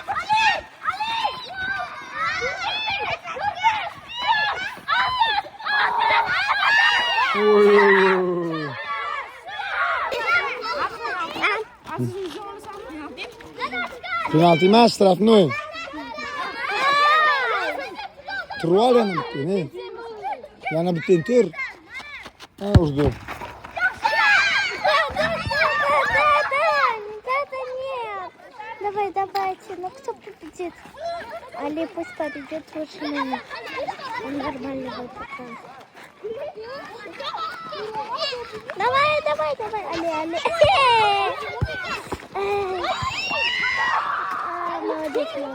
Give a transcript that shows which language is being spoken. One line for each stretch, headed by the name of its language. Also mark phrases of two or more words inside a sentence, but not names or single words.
Uzbek: Penalti emas, strafni o'yin. Turval yana bitta, ne? Yana bitta tur. Ha, urdi.
Russian: Давайте, ну кто победит? Али пусть победит лучше меня. Он нормально будет пока. Давай, Али. Молодец.